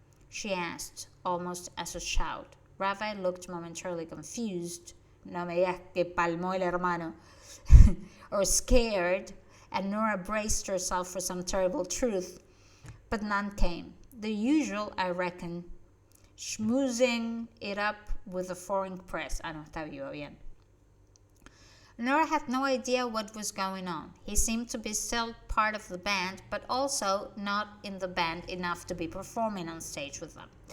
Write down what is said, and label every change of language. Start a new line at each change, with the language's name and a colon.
English: She asked, almost as a shout. Ravi looked momentarily confused.
Spanish: No me digas que palmó el hermano.
English: Or scared, and Nora braced herself for some terrible truth. But none came. The usual, I reckon. Schmoozing it up with the foreign press.
Spanish: Ah, no, está vivo, bien.
English: Nora had no idea what was going on. He seemed to be still part of the band, but also not in the band enough to be performing on stage with them.